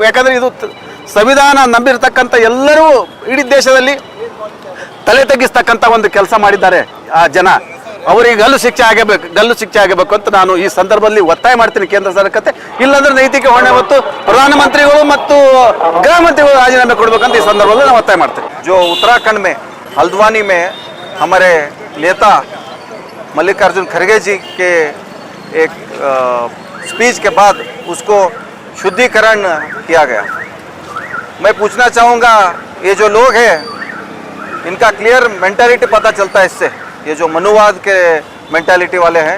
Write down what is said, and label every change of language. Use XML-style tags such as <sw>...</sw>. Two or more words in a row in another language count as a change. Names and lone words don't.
<kn>ಯಾಕಂದರೆ ಇದು ಸಂವಿಧಾನ ನಂಬಿರ್ತಕ್ಕಂಥ ಎಲ್ಲರೂ ಇಡೀ ದೇಶದಲ್ಲಿ ತಲೆ ತಗ್ಗಿಸ್ತಕ್ಕಂಥ ಒಂದು ಕೆಲಸ ಮಾಡಿದ್ದಾರೆ ಆ ಜನ. ಅವರಿಗೆ ಗಲ್ಲು ಶಿಕ್ಷೆ ಆಗಬೇಕು ಅಂತ ನಾನು ಈ ಸಂದರ್ಭದಲ್ಲಿ ಒತ್ತಾಯ ಮಾಡ್ತೀನಿ ಕೇಂದ್ರ ಸರ್ಕಾರಕ್ಕೆ. ಇಲ್ಲಾಂದ್ರೆ ನೈತಿಕ ಹೊಣೆ ಹೊತ್ತು ಪ್ರಧಾನಮಂತ್ರಿಗಳು ಮತ್ತು ಗೃಹ ಮಂತ್ರಿಗಳು ರಾಜೀನಾಮೆ ಕೊಡಬೇಕಂತ ಈ ಸಂದರ್ಭದಲ್ಲಿ ನಾವು ಒತ್ತಾಯ ಮಾಡ್ತೀನಿ.</kn> <hi>जो उत्तराखंड में हल्द्वानी में हमारे नेता मल्लिकार्जुन खड़गे जी के एक स्पीच के बाद उसको शुद्धिकरण किया गया। मैं पूछना चाहूँगा, ये जो लोग हैं इनका</hi> <en>clear mentality</en> <hi>पता चलता है इससे, ये जो मनुवाद के मेंटालिटी वाले हैं।</hi>